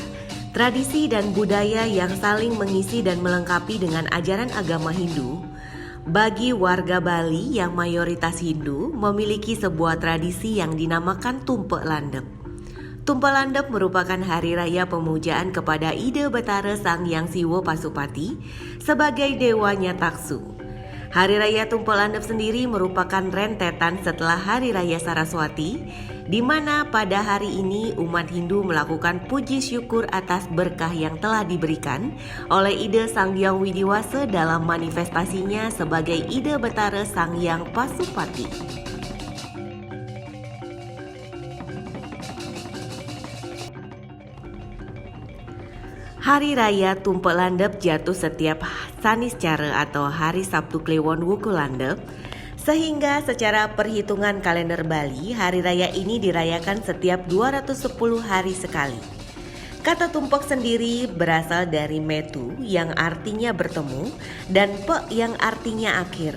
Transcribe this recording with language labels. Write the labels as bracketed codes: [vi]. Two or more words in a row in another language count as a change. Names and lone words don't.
[id] Tradisi dan budaya yang saling mengisi dan melengkapi dengan ajaran agama Hindu. Bagi warga Bali yang mayoritas Hindu, memiliki sebuah tradisi yang dinamakan Tumpek Landep. Tumpek Landep merupakan hari raya pemujaan kepada Ida Betara Sang Hyang Siwa Pasupati sebagai dewanya Taksu. Hari Raya Tumpek Landep sendiri merupakan rentetan setelah Hari Raya Saraswati, di mana pada hari ini umat Hindu melakukan puji syukur atas berkah yang telah diberikan oleh Ida Sang Hyang Widiwasa dalam manifestasinya sebagai Ida Betara Sang Hyang Pasupati. Hari Raya Tumpek Landep jatuh setiap Saniscara atau Hari Sabtu Kliwon Wuku Landep, sehingga secara perhitungan kalender Bali, hari raya ini dirayakan setiap 210 hari sekali. Kata tumpek sendiri berasal dari metu yang artinya bertemu dan pek yang artinya akhir.